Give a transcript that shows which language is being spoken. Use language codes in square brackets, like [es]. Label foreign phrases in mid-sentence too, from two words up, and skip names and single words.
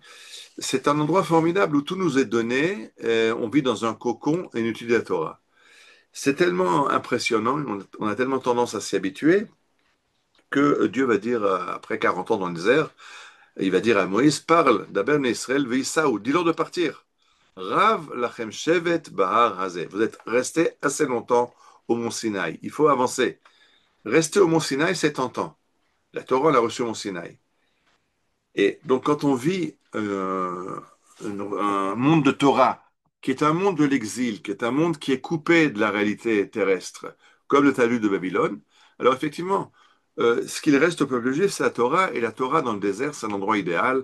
[fr] C'est un endroit formidable où tout nous est donné, on vit dans un cocon et on utilise la Torah. C'est tellement impressionnant, on a tellement tendance à s'y habituer que Dieu va dire, après 40 ans dans le désert, il va dire à Moïse, parle d' [he] אבר ישראל ויסעו, [fr] dis-leur de partir. [he] רב לכם שבת בהר הזה. [fr] Vous êtes resté assez longtemps au mont Sinaï. Il faut avancer. Rester au mont Sinaï, c'est tentant. La Torah l'a reçu au mont Sinaï. Et donc, quand on vit un monde de Torah, qui est un monde de l'exil, qui est un monde qui est coupé de la réalité terrestre, comme le Talmud de Babylone, alors effectivement, ce qu'il reste au peuple juif, c'est la Torah, et la Torah dans le désert, c'est un endroit idéal.